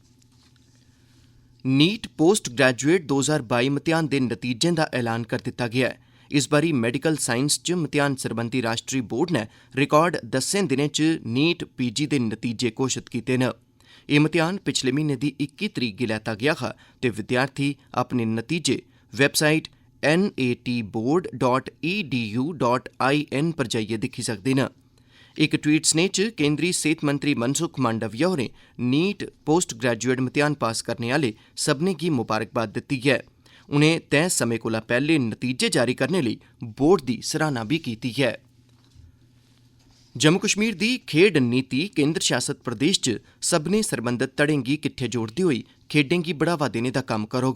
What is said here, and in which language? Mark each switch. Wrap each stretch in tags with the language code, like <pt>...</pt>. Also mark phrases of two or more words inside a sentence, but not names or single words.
<doi>नीट पोस्ट ग्रेजुएट 2022 मतेयान दे नतीजें दा ऐलान करी दित्ता गेआ ऐ। इस बारी मेडिकल साइंस च मतेयान सरबंधी राष्ट्री बोर्ड ने रिकार्ड 10 दिनें च नीट पीजी दे नतीजे घोषित कीते न। एह् मतेयान पिछले म्हीने दी 21 तरीक गी लैता गेआ हा ते विद्यार्थी अपने नतीजे वैबसाइट natboard.edu.in पर जाइयै दिक्खी सकदे न। इक ट्वीट सनेह च केंद्री सेहत मंत्री मनसुख मांडविया होरें नीट पोस्ट ग्रेजुएट मतेयान पास करने आह्ले सभनें गी मुबारकबाद दित्ती ऐ। उनें तैय समें कोला पैह्ले नतीजे जारी करने लेई बोर्ड दी सराह्ना बी कीती ऐ। जम्मू कश्मीर दी खेड्ढ नीति केंद्र शासत प्रदेश च सभनें सरबंधत धड़ें गी किट्ठे जोड़दे होई खेड्ढें गी बढ़ावा देने दा कम्म करोग।</doi>